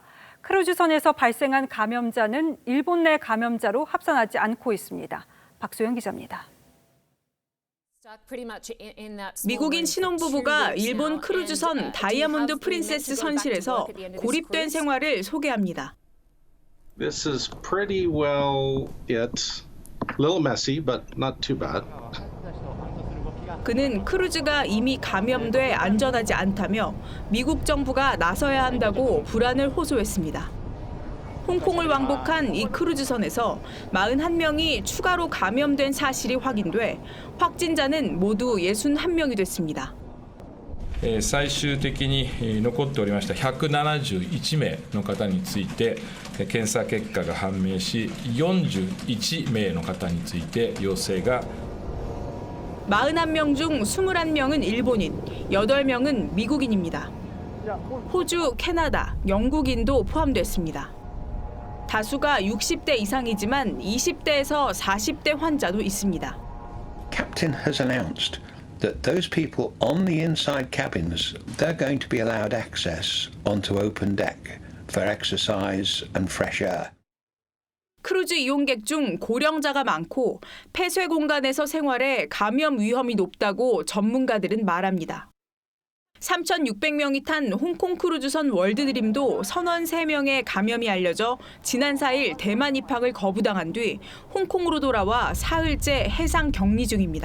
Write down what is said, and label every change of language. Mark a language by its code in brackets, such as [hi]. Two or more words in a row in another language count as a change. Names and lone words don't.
[ko] 크루즈선에서 발생한 감염자는 일본 내 감염자로 합산하지 않고 있습니다. 박소영 기자입니다. 미국인 신혼부부가 일본 크루즈선 다이아몬드 프린세스 선실에서 고립된 생활을 소개합니다. [en] This is pretty well it. A little messy, but not too bad. [ko] 그는 크루즈가 이미 감염돼 안전하지 않다며 미국 정부가 나서야 한다고 불안을 호소했습니다. 홍콩을 왕복한 이 크루즈선에서 41명이 추가로 감염된 사실이 확인돼 확진자는 모두 61명이 됐습니다. [ja] 最終的に残っておりました171名の方について検査結果が判明し41名の方について陽性が [ko] 41명 중 21명은 일본인, 8명은 미국인입니다. 호주, 캐나다, 영국인도 포함됐습니다. 다수가 60대 이상이지만 20대에서 40대 환자도 있습니다. [en] Captain has announced that those people on the inside cabins, they're going to be allowed access onto open deck for exercise and fresh air. [ko] 크루즈 이용객 중 고령자가 많고 폐쇄 공간에서 생활해 감염 위험이 높다고 전문가들은 말합니다. 3,600명이 탄 홍콩 크루즈선 월드드림도 선원 3명의 감염이 알려져 지난 4일 대만 입항을 거부당한 뒤 홍콩으로 돌아와 사흘째 해상 격리 중입니다.